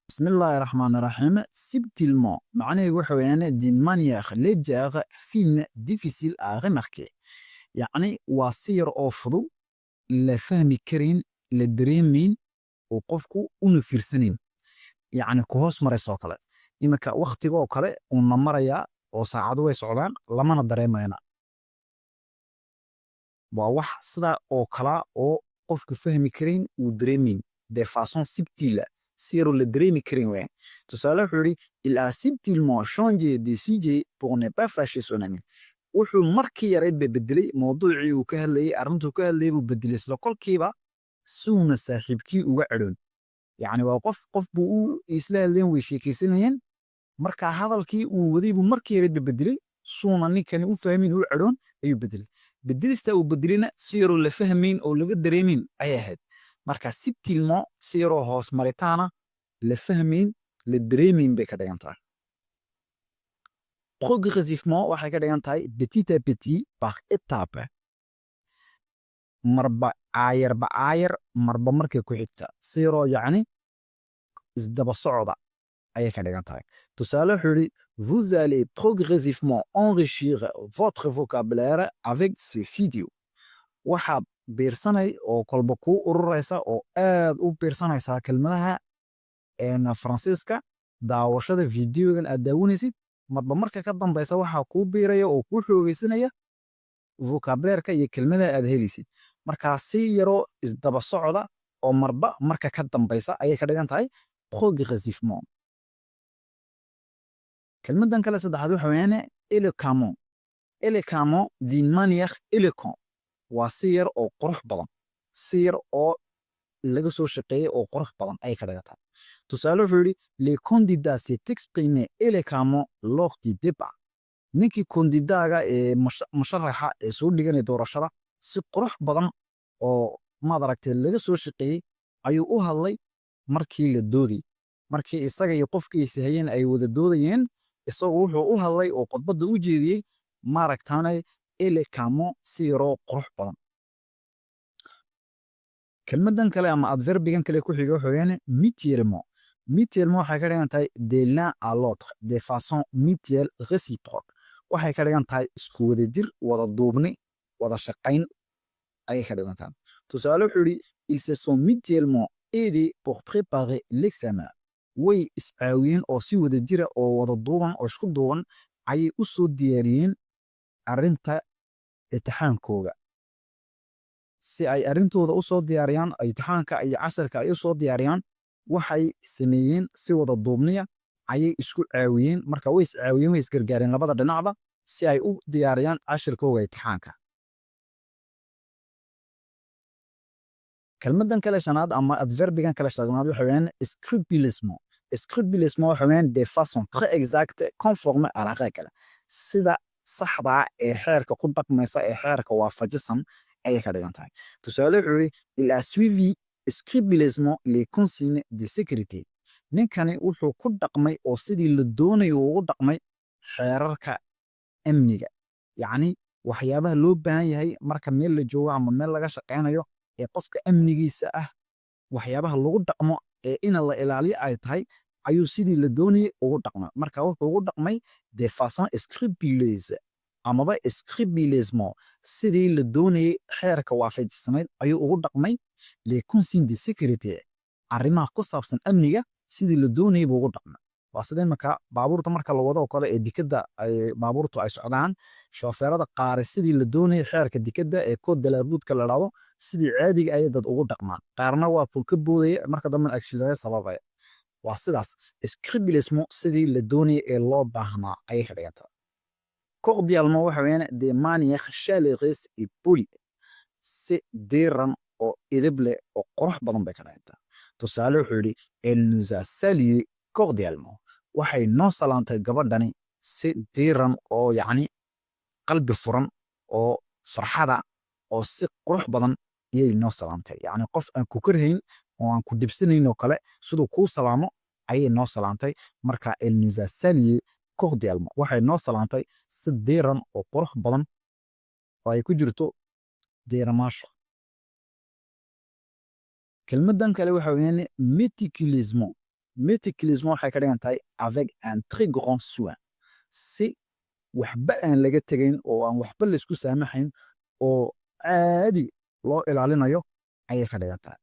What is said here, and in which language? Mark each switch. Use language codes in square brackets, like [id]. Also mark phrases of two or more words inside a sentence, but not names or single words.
[ar] بسم الله الرحمن الرحيم [so] subtilement معناه waxa weeyaan [fr] d'une manière légère fine difficile à remarquer [so] يعني waa si yar oo fudud la fahmi karin la dareemin oo qofku una fiirsanayn يعني ku hoos marayso kale imika waqtiga oo kale una maraya oo saacadu way socdaan lamana dareemayna waa wax sida oo kala oo qofku fahmi karin uu dareemin [fr] de façon subtile [so] si yar oo la dareemi karin weeyaan tusaale wuxuu yidhi [fr] il a subtilement changé de sujet pour ne pas fâcher son ami [so] wuxuu markii yareed ba bedelay mawduucii uu ka hadlayay arrintuu ka hadlayay buu bedelay isla kolkiiba suuna saaxiibkii uga cadhoon yacni waa qof buu u isla hadleen way sheekaysanayeen marka hadalkii uu waday buu markii yareed ba bedelay suuna ninkani u fahmin u cadhoon ayuu bedelay bedelista uu bedelina si yaroo la fahmayn oo laga dareemin ayay ahayd marka subtilement si yaroo hoos maritaana la fahmayn la dareemayn bay ka dhigan tahay progressivement waxay ka dhigan tahay [fr] petit à petit par étape [so] marba aayarba aayar marba markay ku xigta si yaroo yacni isdaba socda ayay ka dhigan tahay tusaale wuxuu yidhi [fr] vous allez progressivement enrichir votre vocabulaire avec ces vidéos [so] waxaad biirsanay oo kolba kuu ururaysa oo aad u biirsanaysaa kelmadaha faransiiska daawashada fideogan aad daawanaysid marba marka ka dambaysa waxaa kuu biiraya oo kuu xoogaysanaya vocabulaireka iyo kelmadaha aad helaysid markaa si yaroo isdaba socda oo marba marka ka dambaysa ayay ka dhigan tahay progressivement kelmadan kale saddexaad waxa weeyaan [fr] éloquemment éloquemment d'une manière éloquent [so] waa si yar oo qurux badan si yar oo laga soo shaqeeyey oo qurux badan ayay ka dhigan tahay tusaale wuxuu yidhi [fr] les candidats s'est exprimé éloquemment lors du débat [so] ninkii kondidaaga ee musharaxa ee soo dhiganaya doorashada si qurux badan oo maad aragtay laga soo shaqeeyey ayuu u hadlay markii la doodayay markii isaga iyo qofkiisa hayeen ay wada doodayeen isagu wuxuu u hadlay oo khudbadda u jeediyey maaragtaanay éloquemment si yaroo qurux badan kelmadan kale ama adverbigan kale ku xiga wuxuu weeyaan [fr] mutuellement mutuellement [so] waxay ka dhigan tahay [fr] de l'un à l'autre de façon mutuelle réciproque [so] waxay ka dhigan tahay isku wada jir wada duubni wada shaqayn ayay ka dhigan tahay tusaale wuxuu yidhi [fr] ils se sont mutuellement aidés pour préparer l'examen [so] way iscaawiyeen oo si wada jira oo wada duuban oo isku duuban ayay u soo diyaariyeen arrinta imtixaankooga si ay arrintooda u soo diyaariyaan imtixaanka iyo casharka ay u soo diyaariyaan waxay sameeyeen si wada duubniya ayay isku caawiyeen marka way iscaawiyeen way isgargaareen labada dhinacba si ay u diyaariyaan cashirkooga imtixaanka kelmadan kale shanaad ama adverbigan kale shanaad waxa weeyaan [fr] scrupuleusement scrupuleusement [so] waxa weeyaan [fr] de façon très exacte conforme à la règle [so] sida saxda ee xeerka ku dhaqmaysa ee xeerka waafajisan ayay ka dhigan tahay tusaale wuxuu yidhi [fr] il a suivi scrupuleusement les consignes de sécurité [so] ninkani wuxuu ku dhaqmay oo sidii la doonayo ugu dhaqmay xeerarka amniga yacni waxyaabaha loo baahan yahay marka meel la joogo ama meel laga shaqaynayo ee qofka amnigiisa ah waxyaabaha lagu dhaqmo ee in la ilaaliyo ay tahay ayuu sidii la doonayay ugu dhaqmay marka wuxuu ugu dhaqmay [fr] de façon scrupuleuse [so] amaba scrupuleusement sidii la doonayay xeerka waafajisanayd ayuu ugu dhaqmay [fr] les consignes de sécurité [so] arrimaha ku saabsan amniga sidii la doonayay buu ugu dhaqmay waa sida imika baabuurta marka la wado oo kale ee dikadda ay baabuurtu ay socdaan shoofeerada qaare sidii la doonayay xeerka dikadda ee [fr] code de la route [so] la dhahdo sidii caadiga ayay dad ugu dhaqmaan qaarna waa ka boodaya marka dambena accident sababaya waa sidaas scrupuleusement sidii la doonayay ee loo baahnaa ayay ka dhigan tahay cordialement waxa weeyaan [fr] de manière chaleureuse et polie [so] si diiran oo edeb leh oo qurux badan bay ka dhigan tahay tusaale wuxuu yidhi [fr] elle nous a salué cordialement [so] waxay noo salaantay gabadhani si diiran oo yacni qalbi furan oo farxada oo si qurux badan iyay noo salaantay yacni qof aan ku karhayn oo aan ku dhibsanayn oo kale siduu kuu salaamo ayay noo salaantay marka [fr] elle nous a salué cordialement [so] waxay noo salaantay si diiran oo qurux badan oo ay ku jirto diiramaasha kelmadan kale waxa weeyaan [fr] méticuleusement Méticuleusement [so] waxay ka dhigan tahay [fr] avec un très grand soin. [so] Si waxba aan laga tegayn oo aan waxba la isku saamaxayn oo caadi loo ilaalinayo ayay ka dhigan tahay.